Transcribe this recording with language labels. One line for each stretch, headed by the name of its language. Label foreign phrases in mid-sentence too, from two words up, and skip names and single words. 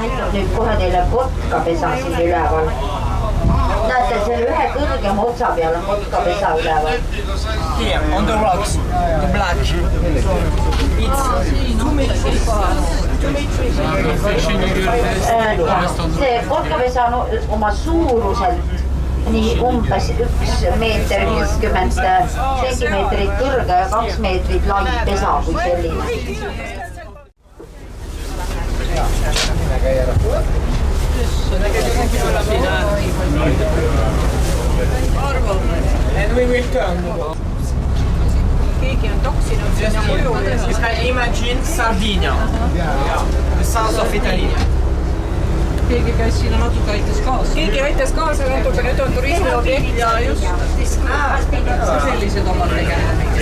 Estonian: nüüd kohe teile kotkapesa siin üleval. Näete, selle ühe kõrgema otsa peal on kotkapesa üleval.
English: Here, on the rocks, the black.
Estonian: See kotkapesa on oma suuruselt nii umbes 1 meeter 50 sentimeetrit kõrge ja 2 meetrit lai pesa kui selline.
English: And we will turn.
Estonian: keegi on toksinud sinna muju.
English: You can imagine Sardinia, the south of Italy.
Estonian: Keegi käis sinna natuke aitas kaasa. Keegi aitas kaasa natuke, nüüd on turismiobjekt ja just sellised omad tegema.